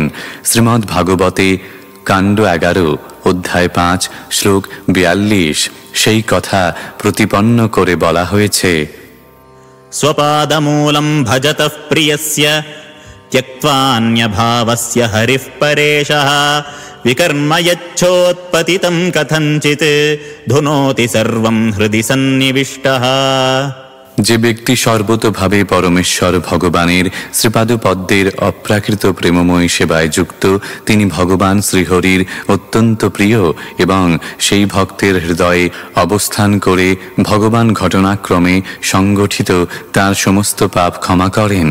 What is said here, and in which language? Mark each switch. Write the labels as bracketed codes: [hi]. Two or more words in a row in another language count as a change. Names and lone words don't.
[bn] শ্রীমদ্ ভাগবতে কাণ্ড 11 অধ্যায় 5 শ্লোক 42 সেই কথা প্রতিপন্ন করে বলা হয়েছে। [sa] স্বপাদমূলম ভজতঃ প্রিয়স্য ত্যক্ত্বান্যভাবস্য হরিঃ পরেশঃ विकर्म यच्छोत्पतितं कथञ्चित् धुनोति सर्वं हृदि सन्निविष्टः। [bn] যে ব্যক্তি সর্বতোভাবে পরমেশ্বর ভগবানের শ্রীপাদপদ্মের অপ্রাকৃত প্রেমময়ী সেবায় যুক্ত, তিনি ভগবান শ্রীহরির অত্যন্ত প্রিয় এবং সেই ভক্তের হৃদয়ে অবস্থান করে ভগবান ঘটনাক্রমে সংগঠিত তার সমস্ত পাপ ক্ষমা করেন।